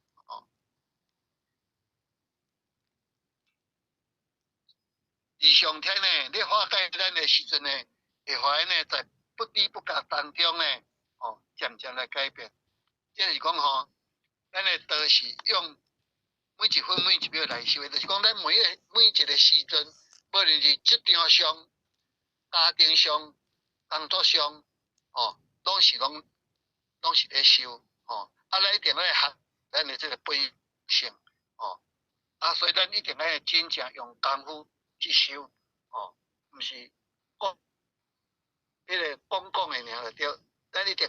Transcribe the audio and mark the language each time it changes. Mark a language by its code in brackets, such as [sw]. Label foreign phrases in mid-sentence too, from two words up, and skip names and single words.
[nan] 而上天呢，咧化解咱的时阵呢，会互咱呢在不知不觉当中呢，渐渐来改变。即是讲咱的道是用每一分每一秒来修的，就是讲咱每一个时阵，无论是职场上、家庭上、工作上，拢是咧修咱一定要学咱的这个本性所以咱一定要真正用功夫去修毋是迄个讲的尔就对，咱一定